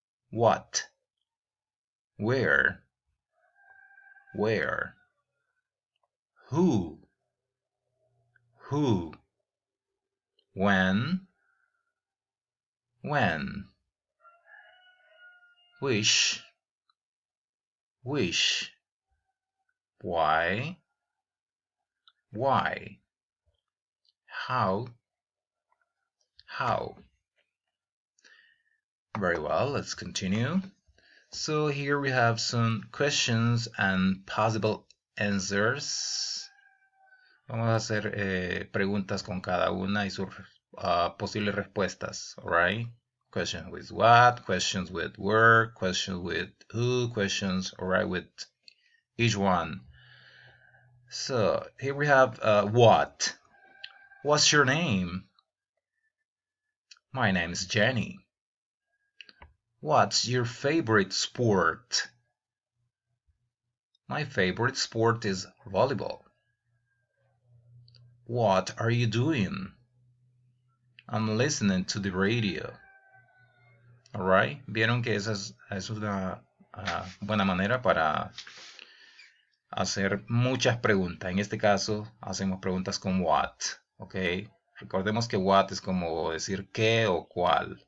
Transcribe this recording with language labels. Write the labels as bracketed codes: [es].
[en] What, where, who, when, which, why, how. Very well, let's continue. So here we have some questions and possible answers. [es] Vamos a hacer preguntas con cada una y sus posibles respuestas. [en] Alright? Questions with what, questions with where, questions with who, questions, alright, with each one. So here we have what. What's your name? My name is Jenny. What's your favorite sport? My favorite sport is volleyball. What are you doing? I'm listening to the radio. [es] Alright, vieron que esa es una buena manera para hacer muchas preguntas. En este caso, hacemos preguntas con what. Ok, recordemos que what es como decir qué o cuál.